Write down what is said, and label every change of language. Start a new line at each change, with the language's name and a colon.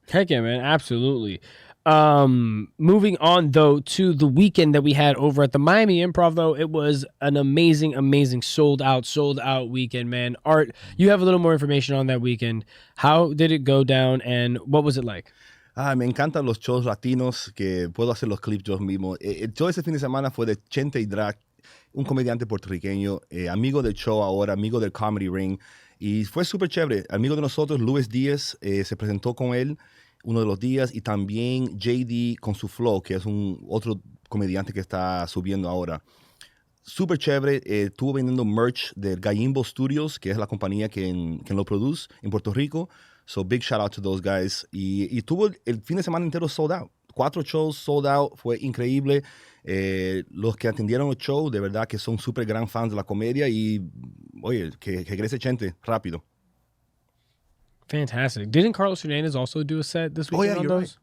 English: Heck yeah, man, absolutely. Moving on though to the weekend that we had over at the Miami Improv, though, it was an amazing sold out weekend, man. Art, you have a little more information on that weekend. How did it go down and what was it like?
Spanish: Me encantan los shows latinos que puedo hacer los clips yo mismo. El show ese fin de semana fue de Chente y Drac, un comediante puertorriqueño, amigo del show ahora, amigo del Comedy Ring, y fue súper chévere. Amigo de nosotros, Luis Díaz, se presentó con él uno de los días, y también JD con su flow, que es otro comediante que está subiendo ahora. Súper chévere. Estuvo vendiendo merch del Gallimbo Studios, que es la compañía que lo produce en Puerto Rico.
English: So big shout out to those guys.
Spanish: Y tuvo el fin de semana entero sold out. 4 shows sold out. Fue increíble. Los que atendieron el show, de verdad que son súper gran fans de la comedia. Y, oye, que crece gente rápido.
English: Fantastic. Didn't Carlos Hernandez also do a set this weekend on those?